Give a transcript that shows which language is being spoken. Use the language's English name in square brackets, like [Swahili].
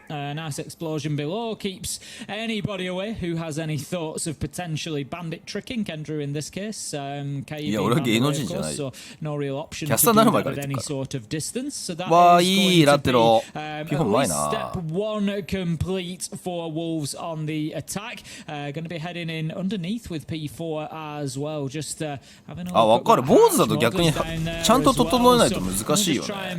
[English] Nice explosion below keeps anybody away who has any thoughts of potentially bandit tricking Kendrew in this case. [Japanese] いや俺は芸能人じゃない。キ [English] no real option [Japanese] ャスターになる前から言ってるから。わあいいラテロ。基本うまいな。 [English] Step 1 complete for Wolves on the attack. Going to be heading in underneath with P4 as well. Just having a [Japanese] あ、わかる。坊主だと逆にちゃんと整えないと難しいよね。